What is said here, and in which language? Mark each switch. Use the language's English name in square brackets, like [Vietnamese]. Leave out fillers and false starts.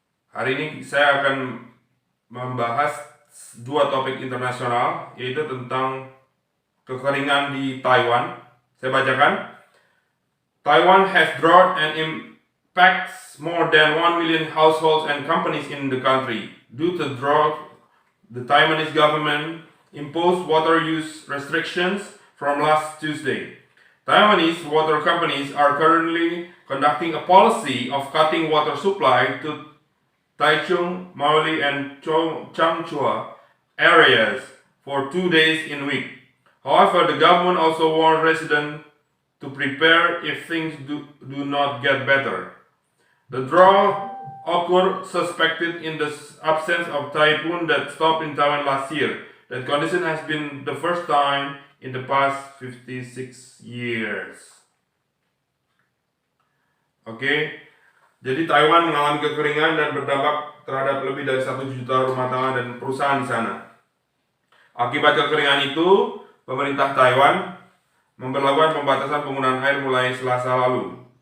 [Indonesian] Hari ini saya akan membahas dua topik internasional, yaitu tentang kekeringan di Taiwan. Saya bacakan. [English] Taiwan has drought and impacts more than 1 million households and companies in the country. Due to drought, the Taiwanese government imposed water use restrictions from last Tuesday. Taiwanese water companies are currently conducting a policy of cutting water supply to Taichung, Maoli, and Changchua areas for 2 days in week. However, the government also warned residents to prepare if things do not get better. The drought occurred suspected in the absence of typhoon that stopped in Taiwan last year. That condition has been the first time in the past 56 years. [Indonesian] Oke. Jadi Taiwan mengalami kekeringan dan berdampak terhadap lebih dari 1 juta rumah tangga dan perusahaan di sana. Akibat kekeringan itu, pemerintah Taiwan memberlakukan pembatasan penggunaan air mulai Selasa lalu.